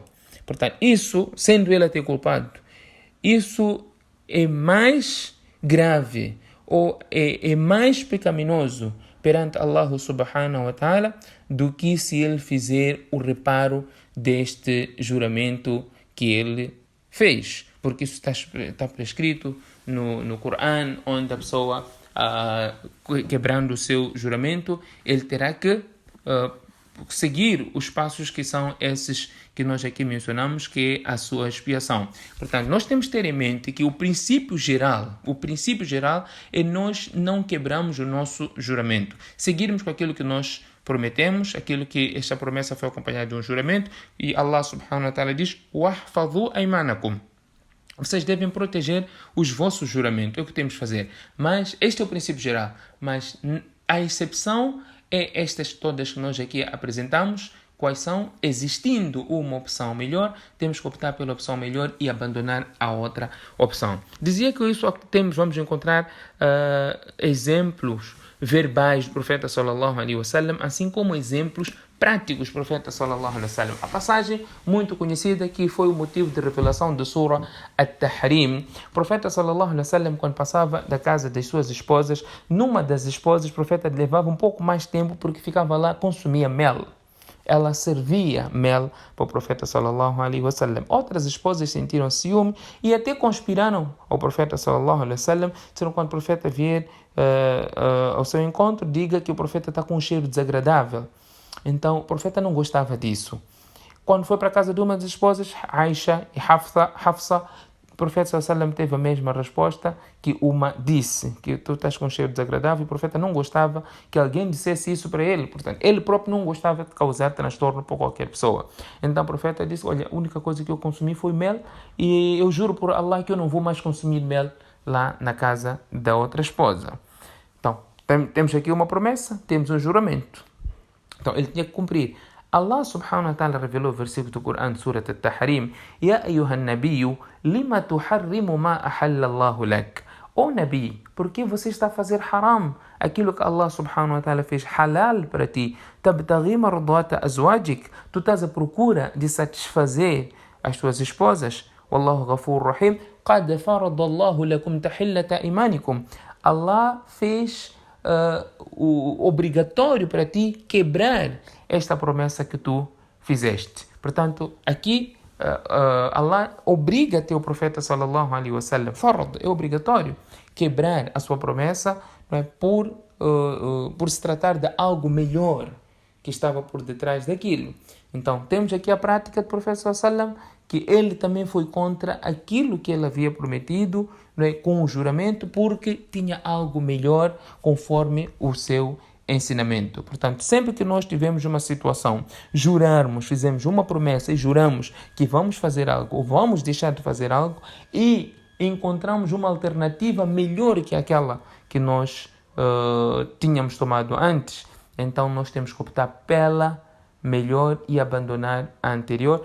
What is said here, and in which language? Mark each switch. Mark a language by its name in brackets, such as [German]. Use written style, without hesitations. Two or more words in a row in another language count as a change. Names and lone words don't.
[Portuguese] Portanto, isso, sendo ele até culpado, isso é mais grave ou é mais pecaminoso perante [Arabic] الله سبحانه وتعالى [Portuguese] do que se ele fizer o reparo deste juramento que ele fez, porque isso está prescrito no Corão, onde a pessoa, quebrando o seu juramento, ele terá que seguir os passos que são esses que nós aqui mencionamos, que é a sua expiação. Portanto, nós temos que ter em mente que o princípio geral é nós não quebramos o nosso juramento, seguirmos com aquilo que nós prometemos, aquilo que esta promessa foi acompanhada de um juramento, e [Arabic] الله سبحانه وتعالى [Portuguese] diz: [Arabic] وَاحْفَظُوا أَيْمَانَكُمْ, [Portuguese] vocês devem proteger os vossos juramentos, é o que temos que fazer. Mas este é o princípio geral, mas a exceção é estas todas que nós aqui apresentamos. Quais são? Existindo uma opção melhor, temos que optar pela opção melhor e abandonar a outra opção. Dizia que isso vamos encontrar exemplos verbais do profeta [Arabic] صلى الله عليه وسلم, [Portuguese] assim como exemplos práticos do profeta [Arabic] صلى الله عليه وسلم. [Portuguese] A passagem muito conhecida que foi o motivo de revelação da Surah At-Tahrim. O profeta [Arabic] صلى الله عليه وسلم, [Portuguese] quando passava da casa das suas esposas, numa das esposas, o profeta levava um pouco mais tempo porque ficava lá, consumia mel. Ela servia mel para o profeta [Arabic] صلى الله عليه وسلم. [Portuguese] Outras esposas sentiram ciúme e até conspiraram ao profeta [Arabic] صلى الله عليه وسلم. [Portuguese] Disseram: quando o profeta vier ao seu encontro, diga que o profeta está com um cheiro desagradável. Então o profeta não gostava disso. Quando foi para a casa de uma das esposas, Aisha e Hafsa, o profeta [Arabic] صلى الله عليه وسلم [Portuguese] teve a mesma resposta, que uma disse que tu estás com um cheiro desagradável. O profeta não gostava que alguém dissesse isso para ele. Portanto, ele próprio não gostava de causar transtorno para qualquer pessoa. Então o profeta disse: olha, a única coisa que eu consumi foi mel e eu juro por Allah que eu não vou mais consumir mel lá na casa da outra esposa. Então, temos aqui uma promessa, temos um juramento. Então, ele tinha que cumprir. [Arabic] الله سبحانه وتعالى [Portuguese] revelou o versículo do Corão, [Arabic] Surat At-Tahrim: يا أيها النبي لم تحرم ما أحل الله لك. [Portuguese] Ó Nabi, por que você está a fazer haram aquilo que [Arabic] الله سبحانه وتعالى [Portuguese] fez halal para ti? [Arabic] تبتغي مرضات أزواجك. [Portuguese] Tu estás à procura de satisfazer as tuas esposas. [Arabic] والله غفور رحيم. قد فرض الله لكم تحلة أيمانكم. [Portuguese] Allah fez o obrigatório para ti quebrar esta promessa que tu fizeste. Portanto, aqui Allah obriga teu profeta [Arabic] صلى الله عليه وسلم, [Portuguese] farad, é obrigatório quebrar a sua promessa, não é, por se tratar de algo melhor que estava por detrás daquilo. Então, temos aqui a prática do profeta [Arabic] صلى الله عليه وسلم, [Portuguese] que ele também foi contra aquilo que ele havia prometido, não é, com o juramento, porque tinha algo melhor conforme o seu ensinamento. Portanto, sempre que nós tivemos uma situação, jurarmos, fizemos uma promessa e juramos que vamos fazer algo ou vamos deixar de fazer algo e encontramos uma alternativa melhor que aquela que nós tínhamos tomado antes, então nós temos que optar pela melhor e abandonar a anterior.